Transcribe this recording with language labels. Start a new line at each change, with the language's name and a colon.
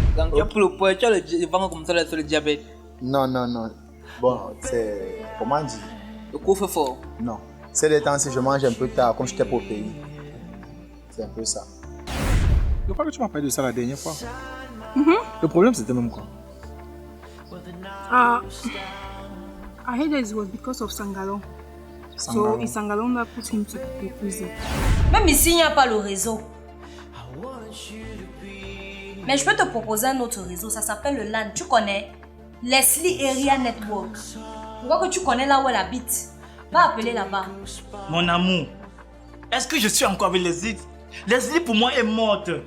French: Donc tu as pris le poids, tu as le ventre comme ça sur le diabète. Non. Bon, c'est... Comment dire? Le coffre fort. Non. C'est des temps si je mange un peu tard, comme j'étais pas au pays. C'est un peu ça. Je crois que tu m'as parlé de ça la dernière fois. Le problème, c'était même quoi?
English: I heard that it was because of Sangalon. So it's Sangalon that put him to the prison.
French: Même ici, il n'y a pas le réseau. Mais je peux te proposer un autre réseau, ça s'appelle le LAN. Tu connais? Leslie Area Network. Je vois que tu connais là où elle habite. Va appeler là-bas. Mon amour, est-ce que je suis encore avec Leslie? Leslie pour moi est morte.